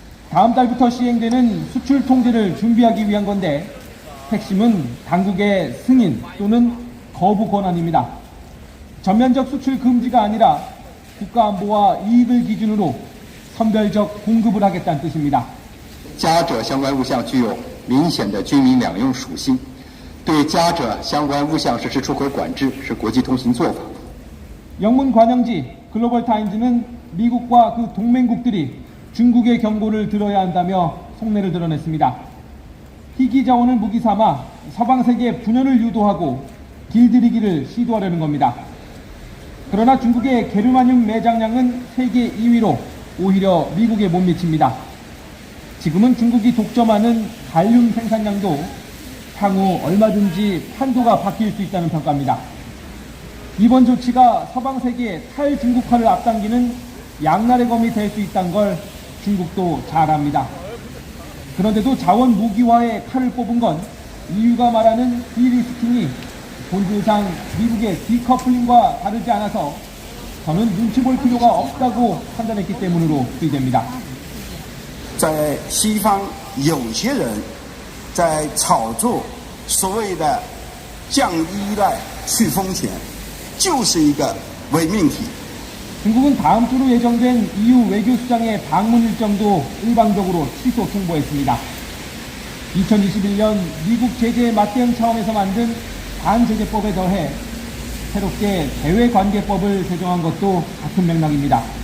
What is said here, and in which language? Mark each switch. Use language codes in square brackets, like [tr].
[ko] 다음 달부터 시행되는 수출 통제를 준비하기 위한 건데 핵심은 당국의 승인 또는 거부 권한입니다. 전면적 수출 금지가 아니라 국가안보와 이익을 기준으로 선별적 공급을 하겠다는 뜻입니다. [zh] 加者相关物项具有明显的军民两用属性，对加者相关物项实施出口管制是国际通行做法。 [ko] 영문 관영지 글로벌 타임즈는 미국과 그 동맹국들이 중국의 경고를 들어야 한다며 속내를 드러냈습니다. 희귀 자원을 무기 삼아 서방 세계 분열을 유도하고 길들이기를 시도하려는 겁니다. 그러나 중국의 게르마늄 매장량은 세계 2위로 오히려 미국에 못 미칩니다. 지금은 중국이 독점하는 갈륨 생산량도 향후 얼마든지 판도가 바뀔 수 있다는 평가입니다. 이번 조치가 서방 세계의 탈중국화를 앞당기는 양날의 검이 될 수 있다는 걸 중국도 잘 압니다. 그런데도 자원 무기화의 칼을 뽑은 건 EU가 말하는 디리스킹이 본질상 미국의 디커플링과 다르지 않아서 저는 눈치 볼 필요가 없다고 판단했기 때문으로推됩니다. [zh] 在西方有些人在炒作所谓的降依赖、去风险，就是一个伪命题。 [ko] 중국은 다음 주로 예정된 EU 외교수장의 방문 일정도 일방적으로 취소 통보했습니다. 2021년 미국 제재에 맞대응 차원에서 만든 반제재법에 더해 새롭게 대외관계법을 제정한 것도 같은 맥락입니다.